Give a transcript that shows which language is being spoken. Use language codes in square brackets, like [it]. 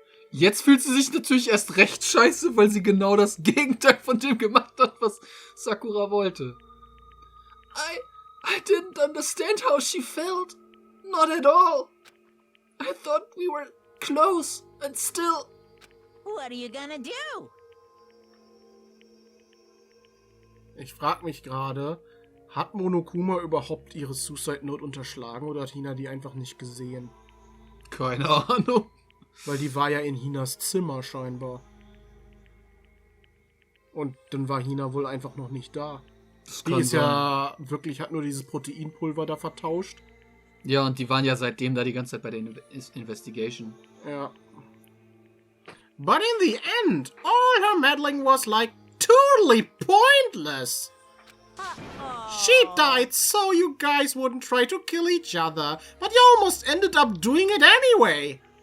[de] Jetzt fühlt sie sich natürlich erst recht scheiße, weil sie genau das Gegenteil von dem gemacht hat, was Sakura wollte. [en] I didn't understand how she felt. Not at all. I thought we were close and still... What are you gonna do? [de] Ich frage mich gerade, hat Monokuma überhaupt ihre Suicide Note unterschlagen oder hat Hina die einfach nicht gesehen? Keine Ahnung. Weil die war ja in Hinas Zimmer scheinbar. Und dann war Hina wohl einfach noch nicht da. Das Die kann ist sein. ja wirklich, hat nur dieses Proteinpulver da vertauscht. Ja, und die waren ja seitdem da die ganze Zeit bei der Investigation. Ja. [en] But in the end, all her meddling was like totally pointless. She died so you guys wouldn't try to kill each other, but you almost ended up doing it anyway.